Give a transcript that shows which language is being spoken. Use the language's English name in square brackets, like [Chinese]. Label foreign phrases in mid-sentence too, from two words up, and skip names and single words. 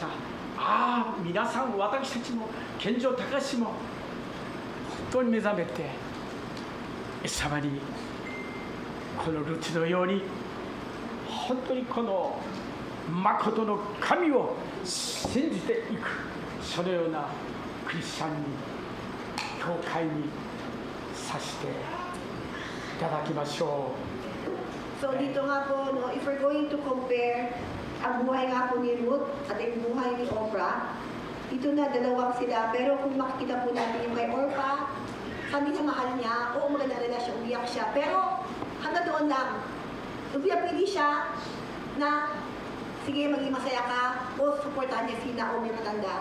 [Japanese] ああ、皆さん、私たちも健常隆も本当に目覚めて、イエス様にこのルツのように本当にこの誠の神を信じていく、そのようなクリスチャンに、教会にさせていただきましょう。 [Filipino] So dito nga po, no, [English] if we're going to compare [Filipino] ang buhay nga po ni Ruth at ang buhay ni Orpah, dito na dalawang sila. Pero kung makikita po natin yung kay Orpah, sabi niya mahal niya, oo, maganda relasyon, umiyak siya. Pero hanggang doon lang. Pili siya na, sige, maging masaya ka, o supportahan niya si Naomi matanda.